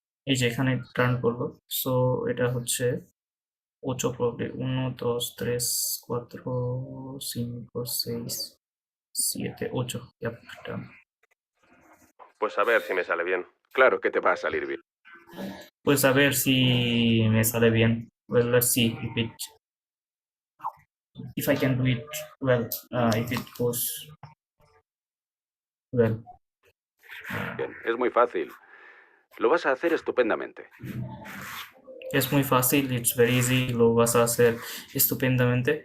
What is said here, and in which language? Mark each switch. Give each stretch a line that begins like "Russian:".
Bangla: এই যে এখানে টার্ন করলো, সো এটা হচ্ছে 8 probably 1, 2, 3, 4, 5, 6, 7, 8.
English: Yep, turn.
Spanish: pues a ver si me sale bien. Claro que te va a salir bien. Pues a ver si me sale bien.
English: Well, let's see if I can do it well, if it goes well.
Spanish: Bien, es muy fácil. Lo vas a hacer estupendamente. Es muy fácil,
English: it's very easy,
Spanish: lo vas a hacer estupendamente.